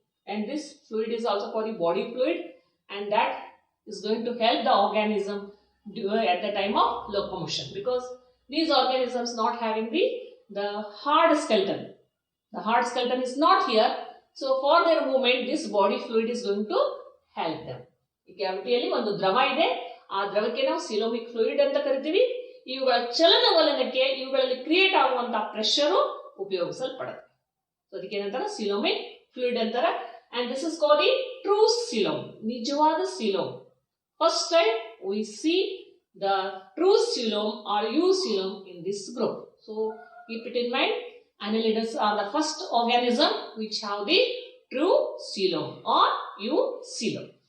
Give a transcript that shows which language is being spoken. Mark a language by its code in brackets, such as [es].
[en] And this fluid is also called the body fluid, and that is going to help the organism at the time of locomotion, because these organisms not having the hard skeleton. The hard skeleton is not here. So for their movement, this body fluid is going to help them. [kn] ಈ ಕ್ಯಾವಿಟಿಯಲ್ಲಿ ಒಂದು ದ್ರವ ಇದೆ, ಆ ದ್ರವಕ್ಕೆ ನಾವು ಸಿಲೋಮಿಕ್ fluid ಅಂತ ಕರಿತೀವಿ. ಇವುಗಳ ಚಲನವಲನಕ್ಕೆ ಇವುಗಳಲ್ಲಿ ಕ್ರಿಯೇಟ್ ಆಗುವಂತಹ ಪ್ರೆಷರ್ ಉಪಯೋಗಿಸಲ್ಪಡುತ್ತೆ. ಸೊ ಅದಕ್ಕೆ ಏನಂತಾರೆ ಸಿಲೋಮಿಕ್ ಫ್ಲೂಯಿಡ್ ಅಂತಾರೆ. [en] And this is called the true coelom, [kn] ನಿಜವಾದ coelom. [en] First time we see the true coelom or eucoelom in this group. So keep it in mind. Annelids are the first organism which have the true coelom or eucoelom.